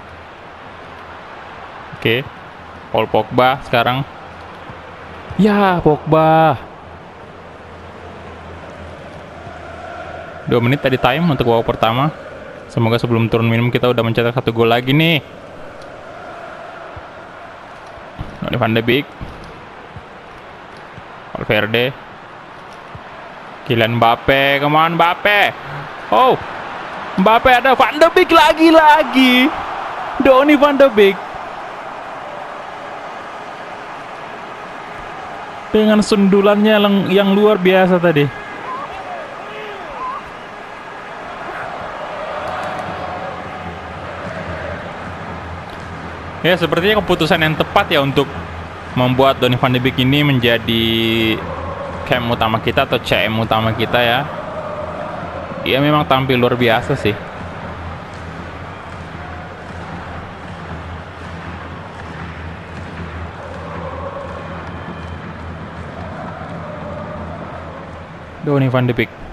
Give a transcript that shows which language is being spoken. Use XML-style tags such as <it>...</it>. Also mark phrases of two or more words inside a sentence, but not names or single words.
<id>Oke. Paul Pogba sekarang. Ya, Pogba. 2 menit tadi time untuk babak pertama. Semoga sebelum turun minum kita udah mencetak 1 gol lagi nih. Donny van de Beek. Valverde. Kylian Mbappe,</id> <en>come on</en> <id>Mbappe. Oh, Mbappe ada Van de Beek lagi. Donny van de Beek. Dengan sundulannya yang luar biasa tadi. Ya, sepertinya keputusan yang tepat ya untuk membuat Donny van de Beek ini menjadi cam utama kita atau CM utama kita ya. Dia memang tampil luar biasa sih. Donny van de Beek.</id>